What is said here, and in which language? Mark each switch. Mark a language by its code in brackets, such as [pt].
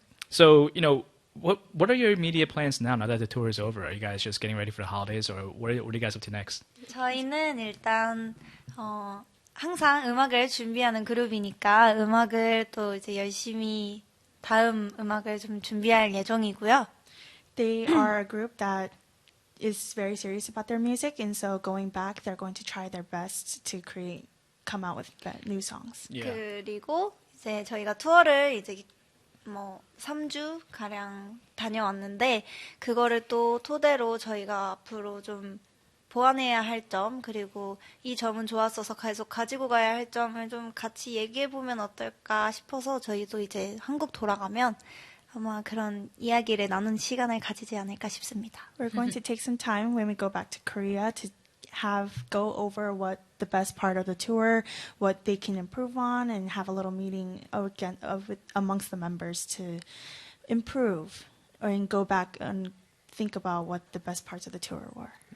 [en] So, what are your immediate plans now that the tour is over? Are you guys just getting ready for the holidays, or what are you guys up to next? [ko] 저희는 일단 항상 음악을 준비하는 그룹이니까 음악을 또 이제 열심히 다음 음악을 좀 준비할 예정이고요. [en] They are a group that is very serious about their music, and so going back, they're going to try their best to come out with new songs. Yeah. [ko] 그리고 이제 저희가 투어를 이제 3주 가량 다녀왔는데 그거를 또 토대로 저희가 앞으로 좀 보완해야 할 점, 그리고 이 점은 좋았어서 계속 가지고 가야 할 점을 좀 같이 얘기해보면 어떨까 싶어서 저희도 이제 한국 돌아가면 아마 그런 이야기를 나눈 시간을 가지지 않을까 싶습니다. [en] We're going to take some time when we go back to Korea to go over what the best part of the tour, what they can improve on, and have a little meeting again amongst the members to improve and go back and think about what the best parts of the tour were.